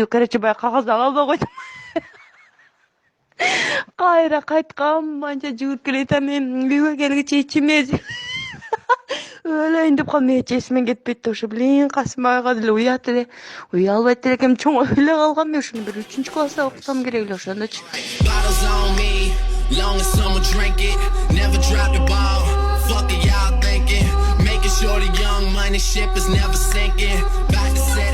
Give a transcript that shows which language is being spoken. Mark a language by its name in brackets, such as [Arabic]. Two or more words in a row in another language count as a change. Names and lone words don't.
[Kyrgyz] Короче, баягы кагазды ала албай койдум. Кайра кайткам, анча жүгүрүп келатам, мен үйгө келгиче ичиме өлөйүн деп калдым. Эч эсимен кетпейт да, ошо Касымбай агай деле уят эле, уя албайт элем, чоңоюп эле калгам. Мен ошону бир 3-класста окутсам керек эле ошондочу. [English] Long as someone drink it, never drop the ball. Fuck it, y'all thinking. Making sure the young money ship is never sinking. Back to